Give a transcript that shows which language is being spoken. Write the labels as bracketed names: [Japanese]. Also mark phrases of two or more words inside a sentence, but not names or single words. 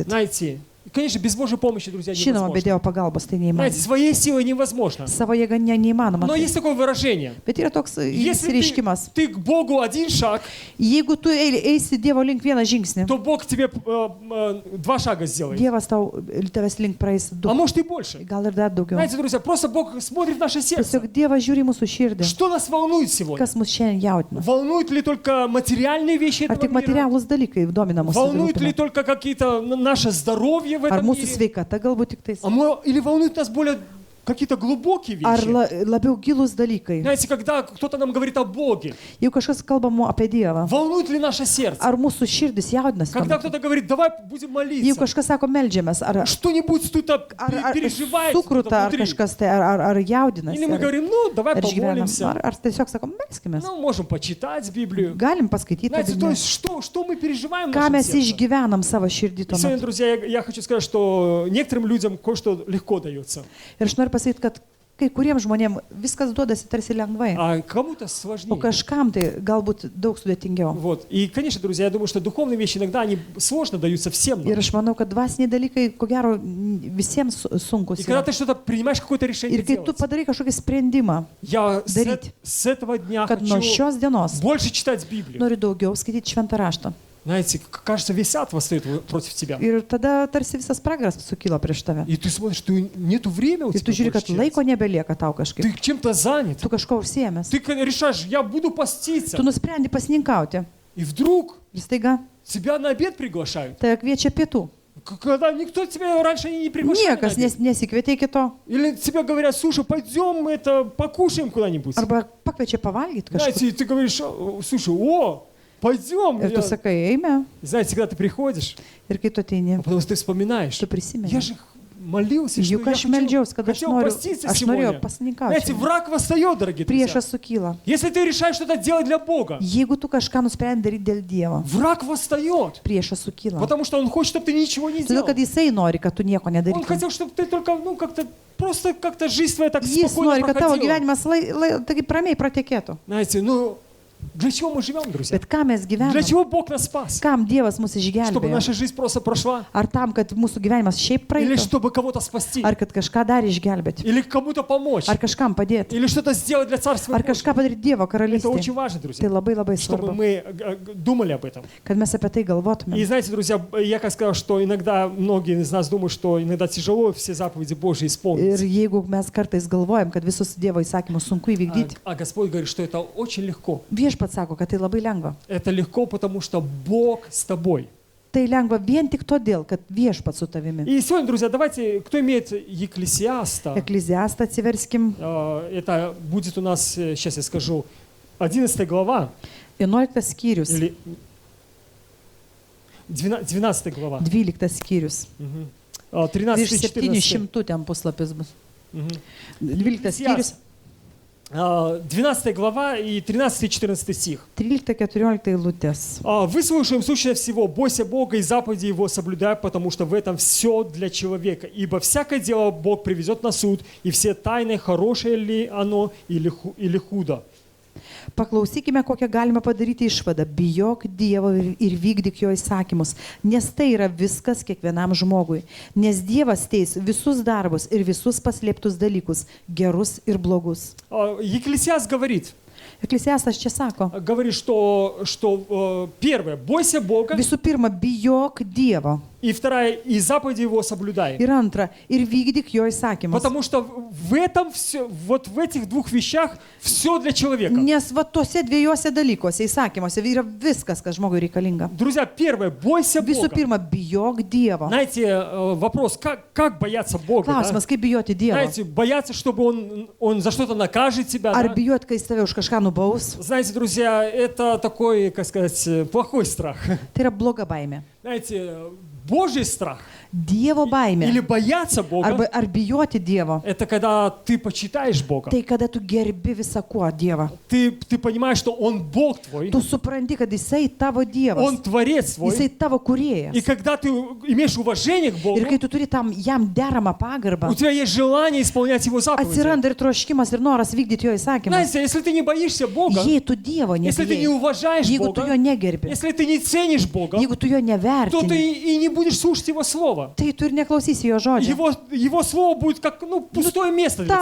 [Russian] Знаете, конечно, без Божьей помощи, друзья, [Lithuanian] Žinoma, be [Russian] невозможно. [Lithuanian] Dievo pagalbos tai [Russian] Знаете, [Lithuanian] neįmanoma. [Russian] своей силой невозможно. [Lithuanian] Savo jėga neįmanoma. [Russian] Но [Lithuanian] Tai. [Russian] есть такое выражение. [Lithuanian] Bet yra toks [Russian] Если [Lithuanian] įsireiškimas. [Russian] ты к Богу один шаг, [Lithuanian] Jeigu tu eisi Dievo link vieną žingsnį, [Russian] то Бог тебе два шага сделает. [Lithuanian] Dievas tavęs link praeis du. [Russian] А может и больше. [Lithuanian] Gal ir dar daugiau. [Russian] Знаете, друзья, просто Бог смотрит в наше сердце. [Lithuanian] Tiesiog Dievas žiūri į mūsų širdį. [Russian] Что нас волнует сегодня? [Lithuanian] Kas mus šiandien jaudina? [Russian] Волнуют ли только материальные вещи [Lithuanian] Ar [Russian] этого [Lithuanian] tik [Russian] мира? [Lithuanian] materialūs dalykai domina mus? [Russian] Волнует ли только какие-то наше здоровье в [Lithuanian] Ar [Russian] этом [Lithuanian] mūsų [Russian] мире? [Lithuanian] sveikata galbūt tik tais? [Russian] Или волнуют нас более какие-то глубокие [Lithuanian] Ar [Russian] вещи? [Lithuanian] labiau gilūs dalykai? [Russian] Знаете, когда кто-то нам говорит о Боге, [Lithuanian] Jeigu kažkas kalba apie Dievą, [Russian] волнует ли наше сердце? [Lithuanian] ar mūsų širdis jaudinasi? tuo [Russian] Когда [Lithuanian] metu? [Russian] кто-то говорит, давай будем [Lithuanian] Jeigu [Russian] молиться, [Lithuanian] kažkas sako meldžiamės, ar [Russian] что-нибудь тут [Lithuanian] ar [Russian] переживает [Lithuanian] sukruta, ar [Russian] внутри. [Lithuanian] kažkas tai, ar jaudinasi, [Russian] Или мы говорим, ну, давай [Lithuanian] ar išgyvenam, [Russian] помолимся. [Lithuanian] ar tiesiog sakom, melskimės. [Russian] Ну, можем почитать Библию. [Lithuanian] Galim paskaityti, [Russian] Знаете, то [Lithuanian] Bibliją. [Russian] есть что мы переживаем в [Lithuanian] Ką [Russian] нашем [Lithuanian] mes [Russian] сердце? [Lithuanian] išgyvenam savo širdį [Russian] И [Lithuanian] tuo [Russian] сегодня, [Lithuanian] metu. [Russian] друзья, я хочу сказать, что некоторым людям кое-что легко дается, [Lithuanian] Ir aš noriu pasakyti, kad kai kuriems žmonėms viskas duodasi tarsi lengvai, [Russian] а кому-то [Lithuanian] o [Russian] сложнее. [Lithuanian] kažkam tai galbūt daug sudėtingiau. [Russian] Вот. И, конечно, друзья, я думаю, что духовные вещи иногда они сложно даются всем нам. [Lithuanian] Ir aš manau, kad dvasiniai dalykai, ko gero, visiems sunkus [Russian] И когда [Lithuanian] yra. [Russian] ты что-то принимаешь, какое-то решение [Lithuanian] Ir kai tu [Russian] делать, [Lithuanian] padarai kažkokį sprendimą, [Russian] я дарить. с этого дня [Lithuanian] kad nuo [Russian] хочу [Lithuanian] šios dienos [Russian] больше читать Библию. [Lithuanian] noriu daugiau skaityti šventą raštą. [Russian] Знаете, кажется, весь ад восстает против тебя. [Lithuanian] Ir tada tarsi visas pragaras sukyla prieš tave. [Russian] И ты смотришь, что нету времени у [Lithuanian] Ir tu [Russian] тебя [Lithuanian] žiūri, kad [Russian] больше [Lithuanian] laiko [Russian] читать. [Lithuanian] nebelieka tau kažkaip. [Russian] Ты чем-то занят. [Lithuanian] Tu kažko užsiemęs. [Russian] Ты решаешь, я буду поститься. [Lithuanian] Tu nusprendi pasninkauti. [Russian] И вдруг [Lithuanian] Ir staiga [Russian] тебя на обед приглашают. [Lithuanian] tave kviečia pietų. [Russian] Когда никто тебя раньше не приглашал. [Lithuanian] Niekas nesikvietė iki to. [Russian] Или тебе говорят, слушай, пойдем покушаем куда-нибудь. [Lithuanian] Arba pakviečia pavalgyti kažką. [Russian] Знаете, и ты говоришь, слушай, пойдем. [Lithuanian] Ir tu sakai, eime. [Russian] Знаете, когда ты приходишь, [Lithuanian] Ir kai tu ateini, [Russian] потому что ты вспоминаешь, [Lithuanian] tu prisimeni. [Russian] я же молился, что [Lithuanian] Juk [Russian] я [Lithuanian] aš meldžiausi, kad aš [Russian] поститься [Lithuanian] norėjau [Russian] сегодня. [Lithuanian] pasninkauti. [Russian] Знаете, враг восстает, дорогие друзья. [Lithuanian] Priešas sukyla. [Russian] Если ты решаешь что-то делать для Бога, [Lithuanian] Jeigu tu kažką nusprendi daryti dėl Dievo, [Russian] враг восстает. [Lithuanian] priešas sukyla. [Russian] Потому что он хочет, чтобы ты ничего не [Lithuanian] Todėl, [Russian] делал. [Lithuanian] kad jisai nori, kad tu nieko [Russian] Он [Lithuanian] nedarytum. [Russian] хотел, чтобы ты только, как-то, просто как-то жизнь твоя так [Lithuanian] Jis [Russian] спокойно [Lithuanian] nori, kad tavo [Russian] проходила. [Lithuanian] gyvenimas taigi ramiai pratekėtų. [Russian] Знаете, для чего мы живем, друзья? [Lithuanian] Bet ką mes [Russian] Для [Lithuanian] gyvename? [Russian] чего Бог нас спас? [Lithuanian] Kam Dievas mus [Russian] Чтобы [Lithuanian] išgelbėjo? [Russian] наша жизнь просто прошла? [Lithuanian] Ar tam, kad mūsų gyvenimas šiaip [Russian] Или [Lithuanian] praeitų? [Russian] чтобы кого-то спасти? [Lithuanian] Ar kad kažką dar išgelbėti? [Russian] Или кому-то помочь? [Lithuanian] Ar kažkam padėti? [Russian] Или что-то сделать для Царства [Lithuanian] Ar [Russian] Божьего? [Lithuanian] kažką padaryti Dievo [Russian] Это [Lithuanian] karalystėje? [Russian] очень важно, [Lithuanian] Tai [Russian] друзья, [Lithuanian] labai labai [Russian] чтобы [Lithuanian] svarbu, [Russian] мы думали об этом. [Lithuanian] kad mes apie tai [Russian] И [Lithuanian] galvotumėm. [Russian] знаете, друзья, я как сказал, что иногда многие из нас думают, что иногда тяжело все заповеди Божьи [Lithuanian] Ir [Russian] исполнить. [Lithuanian] jeigu mes kartais galvojam, kad visus Dievo įsakymus sunku įvykdyti, [Russian] А Господь говорит, что это очень легко. [Lithuanian] viešpats sako, kad tai labai lengva. [Russian] Это легко, потому что Бог с тобой. [Lithuanian] Tai lengva vien tik todėl, kad viešpats su tavimi. [Russian] И сегодня, друзья, давайте, кто имеет Екклесиаста, [Lithuanian] Ekleziastą atsiverskim, [Russian] это будет у нас, сейчас я скажу, 11 глава, [Lithuanian] 11 skyrius, [Russian] или 12 глава. [Lithuanian] 12 skyrius. [Russian] Мгм. 13 [Lithuanian] Virš [Russian] и 14. [Lithuanian] 700 ten puslapis bus. Мгм. 12 skyrius, [Russian] 12 глава и 13 и 14 стих. [Lithuanian] 13-14 eilutės. [Russian] «Выслушаем сущее всего, бойся Бога и заповеди Его соблюдай, потому что в этом все для человека. Ибо всякое дело Бог приведет на суд, и все тайны, хорошее ли оно или худо». [Lithuanian] Paklausykime, kokią galime padaryti išvadą. Bijok Dievo ir vykdyk jo įsakymus, nes tai yra viskas kiekvienam žmogui. Nes Dievas teis visus darbus ir visus paslėptus dalykus, gerus ir blogus. [Russian] Екклесиаст говорит, [Lithuanian] Eklesiastas čia sako, [Russian] что первое, бойся Бога, [Lithuanian] visų pirma, bijok Dievo. [Russian] и второе, и заповеди Его соблюдай. [Lithuanian] Ir antra, ir vykdyk jo įsakymus. [Russian] Потому что в этом все, вот в этих двух вещах все для человека. [Lithuanian] Nes va tose dviejose dalykuose, įsakymuose yra viskas, kas žmogui reikalinga. [Russian] Друзья, первое, бойся [Lithuanian] Visų [Russian] Бога. [Lithuanian] pirma, bijok Dievo. [Russian] Знаете, вопрос, как бояться Бога? Да? [Lithuanian] Klausimas, kaip bijoti Dievo. [Russian] Знаете, бояться, чтобы он за что-то накажет тебя. [Lithuanian] Ar [Russian] Да? [Lithuanian] bijot, kai jis tave už kažką nubaus? [Russian] Знаете, друзья, это такой, как сказать, плохой страх. [Lithuanian] Tai yra bloga baimė. [Russian] Знаете, Божий страх [Lithuanian] Dievo baimė. [Russian] или бояться Бога, [Lithuanian] Ar bijoti Dievo. [Russian] это когда ты почитаешь Бога. [Lithuanian] Tai kada tu gerbi visą kuo Dievą. [Russian] Ты понимаешь, что Он Бог твой, [Lithuanian] Tu supranti, kad Jisai tavo Dievas. [Russian] Он Творец твой. [Lithuanian] Jisai tavo kūrėjas. [Russian] И когда ты имеешь уважение к Богу, [Lithuanian] Ir kai tu turi tam jam deramą pagarbą, [Russian] у тебя есть желание исполнять Его заповеди. [Lithuanian] atsiranda ir troškimas ir noras vykdyti jo įsakymus. [Russian] Знаете, если ты не боишься Бога, [Lithuanian] Jei tu Dievo [Russian] если ты не [Lithuanian] nebijai, [Russian] уважаешь [Lithuanian] jeigu tu jo [Russian] Бога, [Lithuanian] negerbi, [Russian] если ты не ценишь Бога, [Lithuanian] jeigu tu jo [Russian] то ты [Lithuanian] nevertini, [Russian] и не будешь слушать Его Слово. [Lithuanian] tai tu ir neklausysi jo žodžio. [Russian] Его Слово будет как пустое место для